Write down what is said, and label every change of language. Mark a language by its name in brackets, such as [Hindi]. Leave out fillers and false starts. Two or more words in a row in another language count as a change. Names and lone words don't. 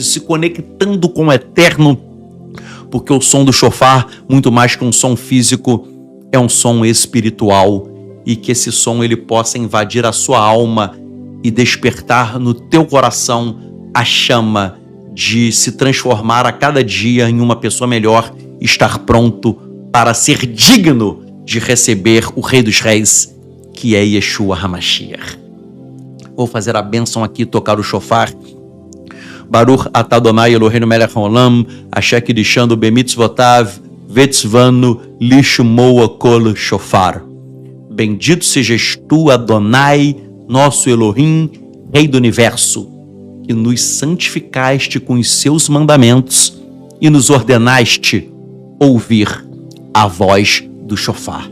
[Portuguese] se conectando com o eterno, porque o som do shofar, muito mais que um som físico, é um som espiritual, e que esse som ele possa invadir a sua alma e despertar no teu coração a chama de se transformar a cada dia em uma pessoa melhor, estar pronto para ser digno de receber o Rei dos Reis, que é Yeshua HaMashiach. Vou fazer a bênção aqui, tocar o shofar. [Hebrew] ברוך אתה אדוני אלוהינו מלך העולם אשר קידשנו במצוותיו וציוונו לשמוע קול שופר. [Portuguese] Bendito sejas tu, Adonai, nosso Elohim, Rei do Universo, que nos santificaste com os seus mandamentos e nos ordenaste ouvir a voz do shofar.